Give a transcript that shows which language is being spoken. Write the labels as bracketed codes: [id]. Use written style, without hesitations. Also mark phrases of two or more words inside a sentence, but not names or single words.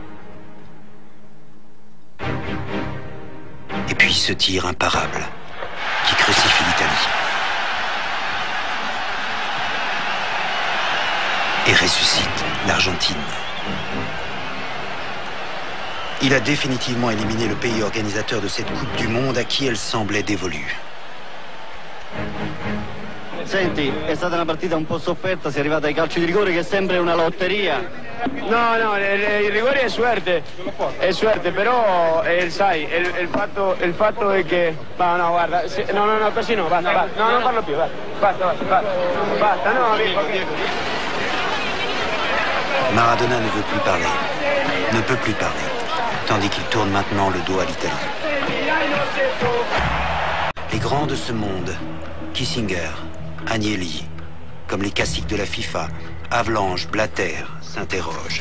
[fr] Et puis ce tir imparable qui crucifie l'Italie. Et ressuscite l'Argentine. Il a définitivement éliminé le pays organisateur de cette Coupe du Monde à qui elle semblait dévolue. [it] Senti, è stata una partita un po' sofferta, si è arrivata ai calci di rigore che è sempre una lotteria. No, il rigore è suerte, però sai, il fatto è che... No, guarda, no, così no, basta, no, non parlo più, basta, no, [fr] Maradona ne veut plus parler, ne peut plus parler, tandis qu'il tourne maintenant le dos à l'Italie. Les grands de ce monde, Kissinger, Agnelli, comme les caciques de la FIFA, Avalanche, Blatter, s'interrogent.